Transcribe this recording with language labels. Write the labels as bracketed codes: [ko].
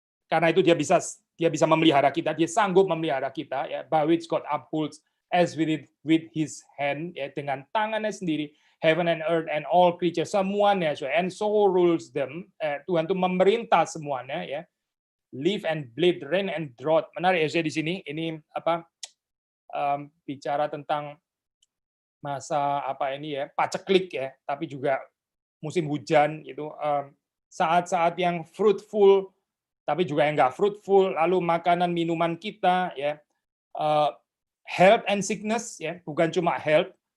[id] Karena itu dia bisa memelihara kita, [en] dia sanggup memelihara kita ya, by which God upholds as with his hand ya, [id] dengan tangannya sendiri [en] heaven and earth and all creatures semuanya and so rules them. [id] Tuhan itu memerintah semuanya ya. [en] Live and bleed, rain and drought. [id] Menarik ya saya di sini. Ini apa bicara tentang masa apa ini ya paceklik ya, tapi juga musim hujan itu saat-saat yang fruitful, tapi juga yang nggak fruitful. Lalu makanan minuman kita ya [en] health and sickness [id] ya, bukan cuma health.